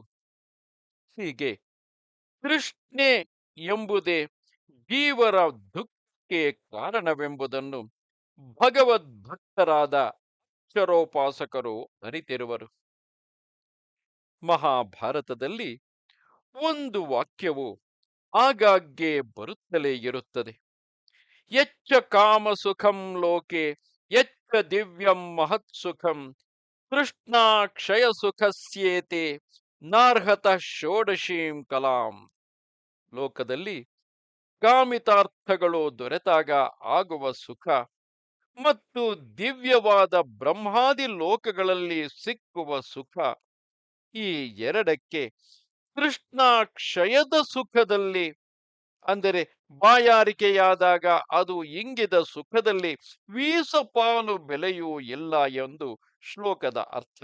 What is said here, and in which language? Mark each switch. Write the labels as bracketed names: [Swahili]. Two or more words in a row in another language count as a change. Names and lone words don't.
[Kannada] ಹೀಗೆ ತೃಷ್ಣೆ ಎಂಬುದೇ ಜೀವರ ದುಃಖಕ್ಕೆ ಕಾರಣವೆಂಬುದನ್ನು ಭಗವದ್ಭಕ್ತರಾದ ಅಕ್ಷರೋಪಾಸಕರು ಅರಿತಿರುವರು. ಮಹಾಭಾರತದಲ್ಲಿ ಒಂದು ವಾಕ್ಯವು ಆಗಾಗ್ಗೆ ಬರುತ್ತಲೇ ಇರುತ್ತದೆ. [Sanskrit] ಯಚ್ಚ ಕಾಮ ಸುಖಂ ಲೋಕೆ ಯಚ್ಚ ದಿವ್ಯಂ ಮಹತ್ ಸುಖಂ ತೃಷ್ಣಾ ಕ್ಷಯ ಸುಖಸ್ಯೇತೆ ನಾರ್ಹತಃ ಷೋಡಶೀಂ ಕಲಾಂ. [Kannada] ಲೋಕದಲ್ಲಿ ಕಾಮಿತಾರ್ಥಗಳು ದೊರೆತಾಗ ಆಗುವ ಸುಖ ಮತ್ತು ದಿವ್ಯವಾದ ಬ್ರಹ್ಮಾದಿ ಲೋಕಗಳಲ್ಲಿ ಸಿಕ್ಕುವ ಸುಖ, ಈ ಎರಡಕ್ಕೆ ತೃಷ್ಣಾ ಕ್ಷಯದ ಸುಖದಲ್ಲಿ, ಅಂದರೆ ಬಾಯಾರಿಕೆಯಾದಾಗ ಅದು ಇಂಗಿದ ಸುಖದಲ್ಲಿ ವೀಸಪಾಲು ಬೆಲೆಯೂ ಇಲ್ಲ ಎಂದು ಶ್ಲೋಕದ ಅರ್ಥ.